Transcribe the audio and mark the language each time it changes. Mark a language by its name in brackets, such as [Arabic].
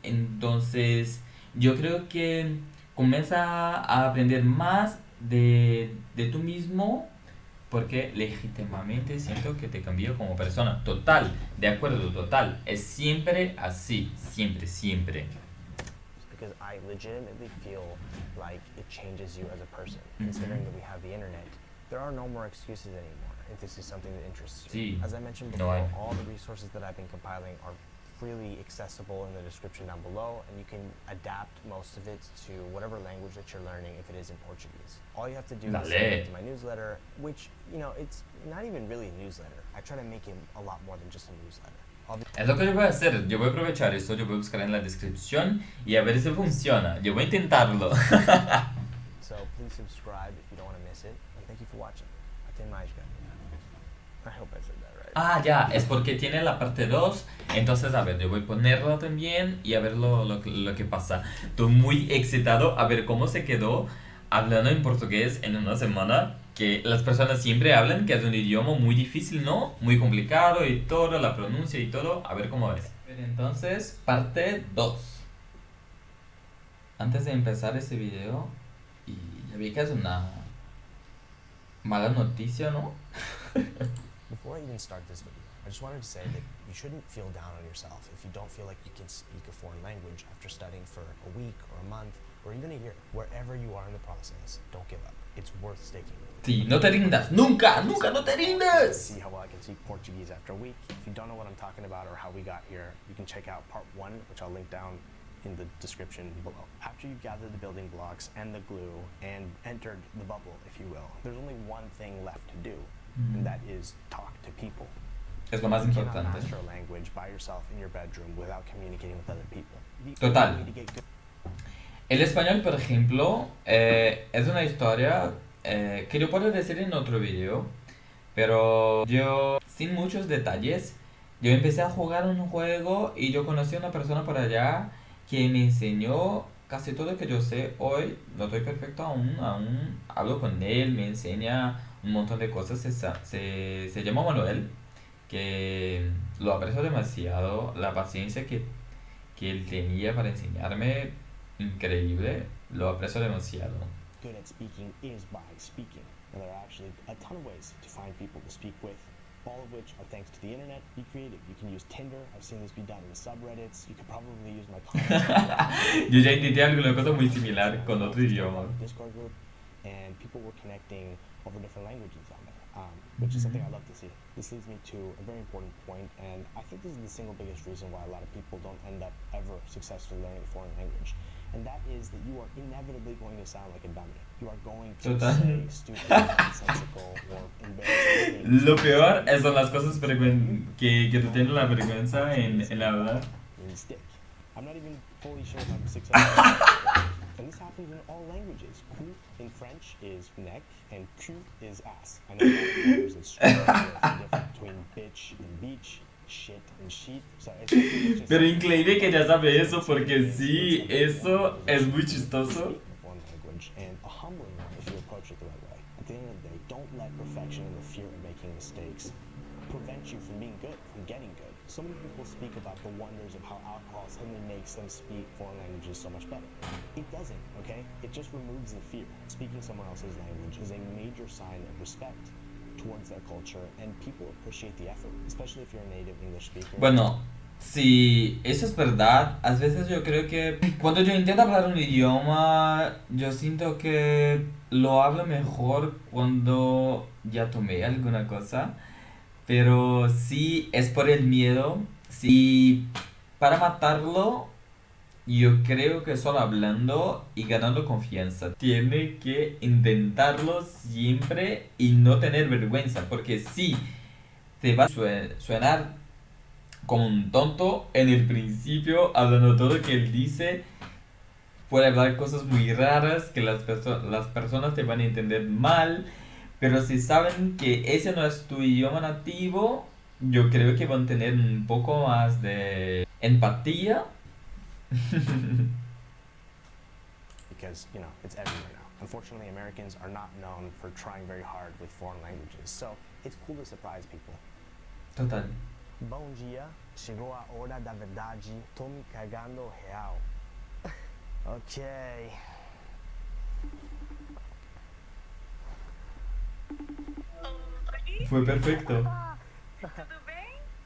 [Spanish] Entonces, yo creo que comienza a aprender más de tú mismo, porque legítimamente siento que te cambió como persona. Total, de acuerdo, total. Es siempre así, siempre, siempre. [English] Because I legitimately feel like it changes you as a person. Considering that we have the internet, there are no more excuses anymore if this is something that interests you. [Spanish] Sí, [English] As I mentioned [Spanish] no [English] before, [Spanish] hay. [English] all the resources that I've been compiling are freely accessible in the description down below, and you can adapt most of it to whatever language that you're learning if it is in Portuguese. All you have to do is [Spanish] Dale. [English] sign up to my newsletter, which, you know, it's not even really a newsletter. I try to make it a lot more than just a newsletter. [Spanish] Es lo que yo voy a hacer. Yo voy a aprovechar esto, yo voy a buscar en la descripción y a ver si funciona. Yo voy a intentarlo. [English] So please subscribe if you don't want to miss it, and thank you for watching. [Portuguese] Até mais, galera. [English] I hope I said that right. [Spanish] Ah, ya, es porque tiene la parte 2. Entonces, a ver, yo voy a ponerlo también y a ver lo que pasa. Estoy muy excitado a ver cómo se quedó hablando en portugués en una semana. Que las personas siempre hablan que es un idioma muy difícil, ¿no? Muy complicado y todo, la pronuncia y todo. A ver cómo es. Entonces, parte 2. Antes de empezar este video, y ya vi que es una mala noticia, ¿no? [English] Before I even start this video, I just wanted to say that you shouldn't feel down on yourself if you don't feel like you can speak a foreign language after studying for a week or a month or even a year. Wherever you are in the process, don't give up. It's worth sticking with. [Spanish] Sí, no te rindas. Nunca, nunca, no te rindas. [English] See how well I can speak Portuguese after a week. If you don't know what I'm talking about or how we got here, you can check out part 1, which I'll link down in the description below. After you've gathered the building blocks and the glue and entered the bubble, if you will, there's only one thing left to do, and that is talk to people. [Spanish] Es lo más [English] You cannot [Spanish] importante. [English] master a language by yourself in your bedroom without communicating with other people. The [Spanish] Total. [English] only way to get good. [Spanish] El español, por ejemplo, es una historia que yo puedo decir en otro video, pero yo, sin muchos detalles, yo empecé a jugar un juego y yo conocí a una persona por allá que me enseñó casi todo lo que yo sé hoy. No estoy perfecto aún hablo con él, me enseña un montón de cosas. Se llama Manuel, que lo aprecio demasiado, la paciencia que él tenía para enseñarme, increíble, lo aprecio demasiado. [English] Good at speaking is by speaking. And there are actually a ton of ways to find people to speak with, all of which are thanks to the internet. Be creative. You can use Tinder. I've seen this be done in subreddits. You could probably use my comments. [Spanish] Yo ya intenté alguna cosa muy similar con otro idioma. [English] Discord group, and people were connecting over different languages on there, which is something I love to see. This leads me to a very important point, and I think this is the single biggest reason why a lot of people don't end up ever successfully learning a foreign language. And that is that you are inevitably going to sound like a dummy. You are going to [Spanish] Total. [English] say stupid, nonsensical, or embarrassing things. [Spanish] Lo peor son las cosas que te tienen la vergüenza en hablar. [English] Means dick. I'm not even fully sure if I'm successful. And this happens in all languages. Cou in French is neck, and cul is ass. I know there's a strong difference between bitch and beach, shit and sheet. So it's just [Spanish] Pero increíble que ya sabe eso, porque sí, eso es muy chistoso. [English] foreign language, and a humbling one if you approach it the right way. At the end of the day, don't let perfection and the fear of making mistakes prevent you from being good, from getting good. So many people speak about the wonders of how alcohol suddenly makes them speak foreign languages so much better. It doesn't, okay? It just removes the fear. Speaking someone else's language is a major sign of respect towards their culture, and people appreciate the effort, especially if you're a native English speaker. [Spanish] Bueno, si eso es verdad, a veces yo creo que cuando yo intento hablar un idioma, yo siento que lo hablo mejor cuando ya tomé alguna cosa. Pero sí es por el miedo. Sí, para matarlo, yo creo que solo hablando y ganando confianza. Tiene que intentarlo siempre y no tener vergüenza. Porque sí, te va a suenar como un tonto en el principio, hablando todo lo que él dice. Puede hablar cosas muy raras que las personas te van a entender mal. Pero si saben que ese no es tu idioma nativo, yo creo que van a tener un poco más de empatía. [English] Because, you know, it's everywhere now. Unfortunately, Americans are not known for trying very hard with foreign languages, so it's cool to surprise people. [Spanish] Total. [Portuguese] Bom dia, chegou a hora da verdade, tô me cagando real. Ok. Oi, [Spanish] Fue perfecto. [Portuguese] tudo bem?